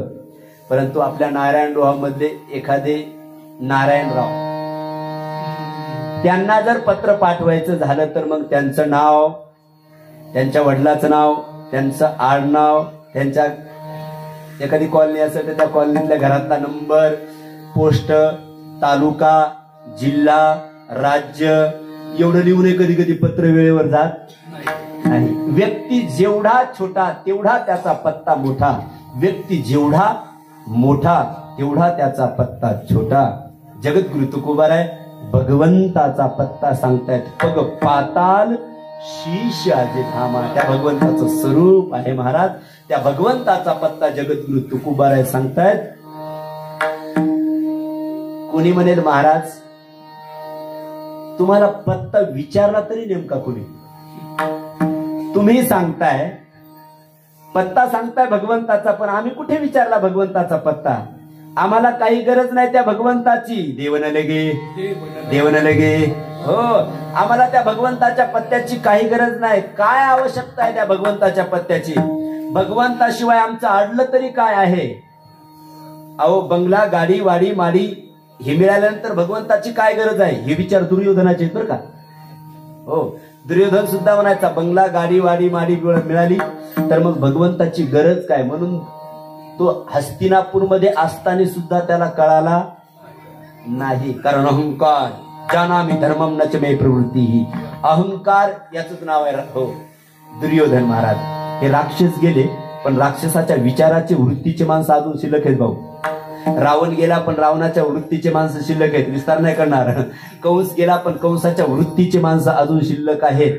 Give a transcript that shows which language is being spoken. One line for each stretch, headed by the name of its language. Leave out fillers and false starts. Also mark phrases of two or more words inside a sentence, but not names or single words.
Marathi: परंतु आपल्या नारायणराव मधले एखादे नारायणराव त्यांना जर पत्र पाठवायचं झालं तर मग त्यांचं नाव, त्यांच्या वडिलाचं नाव, त्यांचं आडनाव, त्यांच्या एखादी कॉलनी असेल तर त्या कॉलनीतल्या घरातला नंबर, पोस्ट, तालुका, जिल्हा, राज्य एवढं लिहून कधी कधी पत्र वेळेवर जात नाही. व्यक्ती जेवढा छोटा तेवढा त्याचा पत्ता मोठा. व्यक्ती जेवढा मोठा तेवढा त्याचा पत्ता छोटा. जगद्गुरु तुकोबाराय भगवंताचा पत्ता सांगतायत.
Hindi: पग पाताल शीश अजे धामा.
Marathi: त्या भगवंताचं स्वरूप आहे महाराज. त्या भगवंताचा पत्ता जगद्गुरु तुकोबाराय सांगतायत. कोणी म्हणेल महाराज तुम्हाला पत्ता विचारला तरी नेमका कोणी? तुम्ही सांगताय पत्ता सांगताय भगवंताचा, पण आम्ही कुठे विचारला भगवंताचा पत्ता? आम्हाला काही गरज नाही त्या भगवंताची.
Hindi: देवन लगे देवन लगे.
Marathi: हो, आम्हाला त्या भगवंताच्या पत्त्याची काही गरज नाही. काय आवश्यकता आहे त्या भगवंताच्या पत्त्याची? भगवंताशिवाय आमचं अडलं तरी काय आहे? अहो बंगला, गाडी, वाडी, माडी हे मिळाल्यानंतर भगवंताची काय गरज आहे? हे विचार दुर्योधनाचे आहेत बरं का. हो, दुर्योधन सुद्धा म्हणायचा बंगला, गाडी, वाडी, माडी मिळाली तर मग भगवंताची गरज काय? म्हणून तो हस्तिनापूरमध्ये असताना सुद्धा त्याला कळाला नाही. कारण अहंकार
Sanskrit: जानामि धर्मम नच मे प्रवृत्ती.
Marathi: अहंकार याच नाव आहे. हो, दुर्योधन महाराज हे राक्षस गेले पण राक्षसाच्या विचाराचे वृत्तीचे माणसं अजून शिल्लक आहेत भाऊ. रावण गेला पण रावणाच्या वृत्तीचे माणसं शिल्लक आहेत. विस्तार नाही करणार. कंस गेला पण कंसाच्या वृत्तीचे माणसं अजून शिल्लक आहेत.